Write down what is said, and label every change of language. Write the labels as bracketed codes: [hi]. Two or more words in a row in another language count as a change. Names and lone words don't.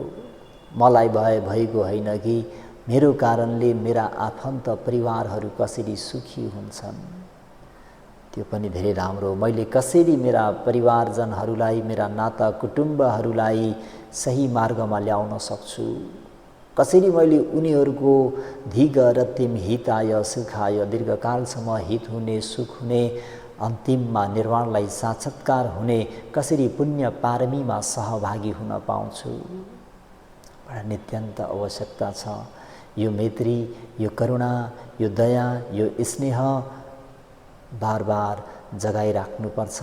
[ne] मलाई भइगयो होइन कि मेरो कारणले मेरा आफन्त परिवारहरू कसरी सुखी हुन्छन्, त्यो पनि धेरै राम्रो। मैले कसरी मेरा परिवारजनहरूलाई, मेरा नाता कुटुम्बहरूलाई सही मार्गमा ल्याउन सक्छु, कसरी मैले उनीहरूको [pi] धिग रतिम हिताय सुखाय [ne] दीर्घकालसम्म हित हुने, सुख हुने, अन्तिममा निर्वाणलाई साक्षात्कार हुने कसरी पुण्य पारमीमा सहभागी हुन पाउँछु, बडा नित्यन्त आवश्यकता छ। यो मैत्री, यो करुणा, यो दया, यो स्नेह बार बार जगाइराख्नुपर्छ।